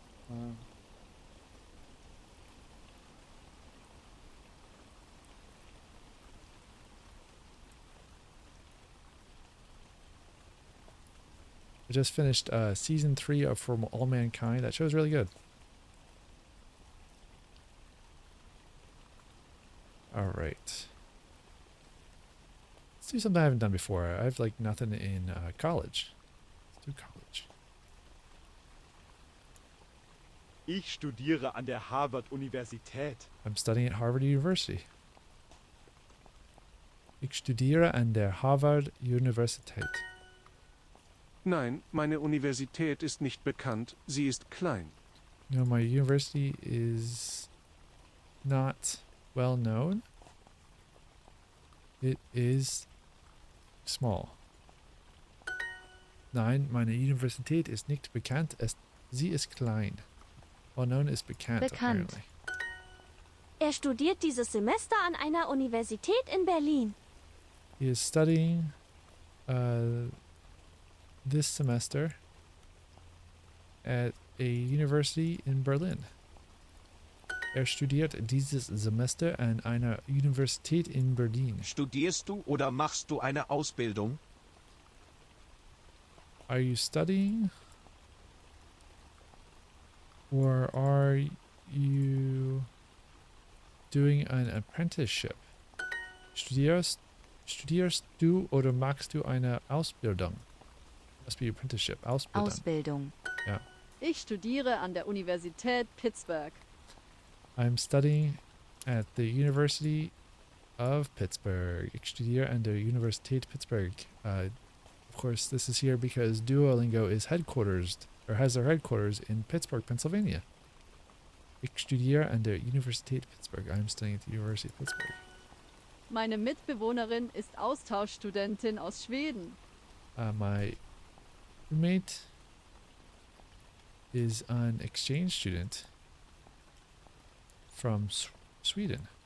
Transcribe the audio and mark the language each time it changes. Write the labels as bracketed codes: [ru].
[en] I just finished season 3 of For All Mankind. That show's really good. All right. Let's do something I haven't done before. I have like nothing in college. Let's do college. [de] Ich studiere an der Harvard-Universität. [en] I'm studying at Harvard University. [de] Ich studiere an der Harvard Universität. Nein, meine Universität ist nicht bekannt. Sie ist klein. [en] No, my university is not well known. It is small. [de] Nein, meine Universität ist nicht bekannt. Sie ist klein. [en] Well known is [de] bekannt, Bekannt. [en] apparently. [de] Er studiert dieses Semester an einer Universität in Berlin. [en] He is studying this semester at a university in Berlin. [de] Er studiert dieses Semester an einer Universität in Berlin. Studierst du oder machst du eine Ausbildung? [en] Are you studying? Or are you doing an apprenticeship? [de] Studierst du oder machst du eine Ausbildung? [en] Must be apprenticeship. [de] Ausbildung. Ausbildung. Ja. Ich studiere an der Universität Pittsburgh. [en] I'm studying at the University of Pittsburgh. [de] Ich studiere an der Universität Pittsburgh. [en] Of course, this is here because Duolingo is headquartered, or has their headquarters in Pittsburgh, Pennsylvania. [de] Ich studiere an der Universität Pittsburgh. [en] I'm studying at the University of Pittsburgh. [de] Meine Mitbewohnerin ist Austauschstudentin aus Schweden. [en] My roommate is an exchange student from Sweden.